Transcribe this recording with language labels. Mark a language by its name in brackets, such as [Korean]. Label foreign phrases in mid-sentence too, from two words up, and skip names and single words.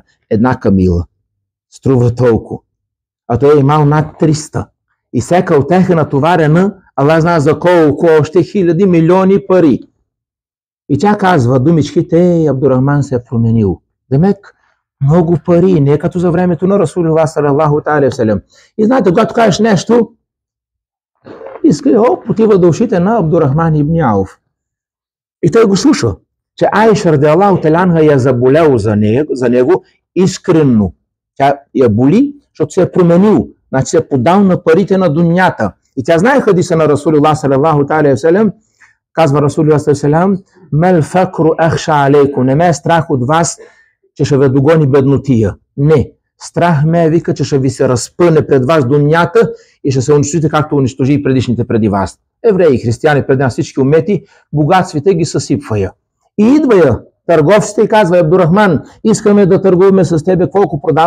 [Bulgarian] Една камила. Струва толкова. А той е имал над 300. И всяка от тях е натоварена, Аллах знае за колко още хиляди, милиони пари. И тя казва думичките: Абдурахман се е променил. Демек, много пари, не като за времето на [Arabic] رسول الله صلى الله عليه وسلم. [Bulgarian] И знаете, когато кажеш нещо, отива до ушите на Абдурахман ибн Ауф. И той го слуша, че Аиша [Arabic] رضي الله تعالى عنها [Bulgarian] я заболял за него искрено. Тя я боли, защото се е променил. Значи се е подал на парите на дунята. И тя знае хадиса на [Arabic] رسول الله صلى الله عليه وسلم. [Bulgarian] Казва [Arabic] رسول الله صلى الله عليه وسلم: ما الفقر أخشى عليكم. [Bulgarian] Не ме е страх от вас, че ще ви догони беднотия. Не. Страх ме е, вика, че ще ви се разпъне пред вас дунята и ще се унищожите, както унищожи и предишните преди вас. Евреи и християни пред нас, всички умети, богатствите ги съсипвая. И идва я търговците и казва: Абдурахман, искаме да търгуваме с тебе, колко продаваш?